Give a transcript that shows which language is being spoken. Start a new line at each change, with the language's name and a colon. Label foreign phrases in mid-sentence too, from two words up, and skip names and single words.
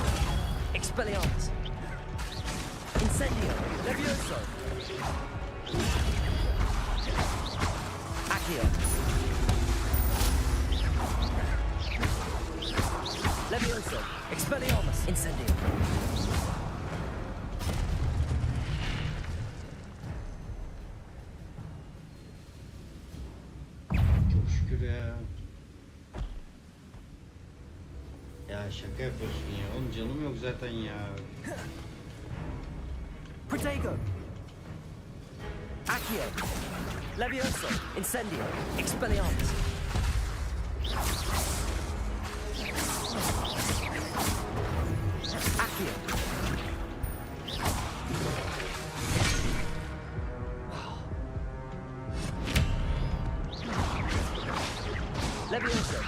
English: Expelliarmus. Incendio. Levioso. Accio. Levioso. Expelliarmus. Incendio.
Turkish: Çok şükür ya. Ya şaka yapıyorsun ya. Oğlum canım yok zaten ya.
English: Protego. Accio. Levioso. Incendio. Expelliarmus. Accio. Levioso.